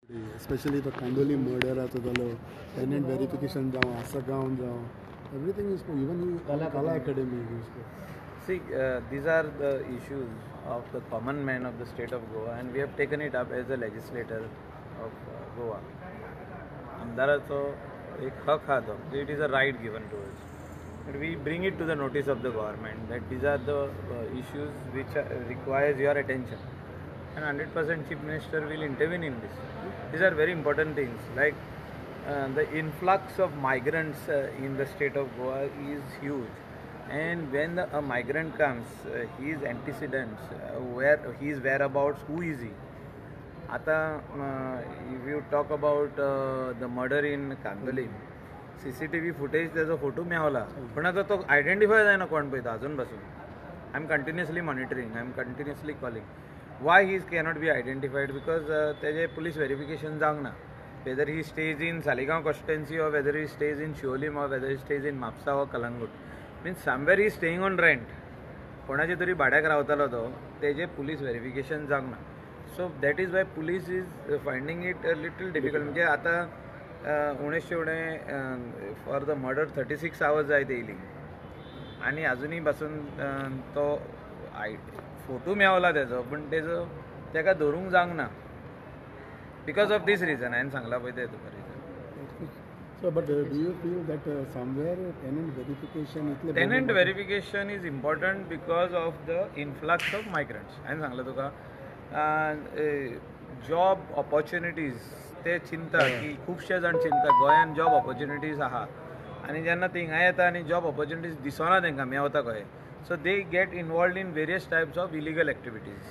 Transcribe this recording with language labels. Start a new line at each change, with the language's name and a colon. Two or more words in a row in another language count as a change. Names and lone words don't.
English: Especially the Kandoli murder at the tenant verification down, Asagaon down, everything is even Kala Academy. See, these are the issues of the common man of the state of Goa, and we have taken it up as a legislator of Goa.
Konkani: आमदाराचो एक हक हा तो,
English: it is a right given to us. But we bring it to the notice of the government that these are the issues which requires your attention, and 100% Chief Minister will intervene in this. These are very important things, like the influx of migrants in the state of Goa is huge. And when a migrant comes, his antecedents, where his whereabouts, who is he?
Konkani: Ata,
English: if you talk about the murder in Kandoli, CCTV footage
Konkani: त्याचा फोटो मेळवला, पण आता तो आयडेंटिफाय जायना कोण पळयता अजून पासून.
English: I am continuously monitoring, I am continuously calling. why he cannot be identified? Because तेजे police verification
Konkani: जावंक ना.
English: Whether he stays in Saligaon constituency or whether he stays in Shiolim or whether he stays in Mapsa or Kalangut. Means somewhere he is staying on rent.
Konkani: कोणाचे तरी भाड्याक रावतालो तो, तेजे
English: police verification
Konkani: जावंक ना.
English: So that is why police is finding it little difficult.
Konkani: म्हणजे आतां उणेशे उणें
English: for the murder
Konkani: 36 hours जायत येयली आनी अजुनूय पासून तो फोटो मेळवला तेजो, पण तेजो तेका धरूंक जावंक ना.
English: Because of this reason,
Konkani: हांवें सांगला पळय तें तुका reason.
English: So, but do you feel that somewhere tenant verification? Tenant verification is important because of the influx of migrants.
Konkani: हांवें सांगला तुका
English: job opportunities
Konkani: ते चिंता की खुबशे जाण चिंता गोंयान
English: job opportunities
Konkani: आहा, आनी जेन्ना ते हिंगा येता आनी
English: job opportunities
Konkani: दिसना तेंकां मेवता कशें,
English: so they get involved in various types of illegal activities.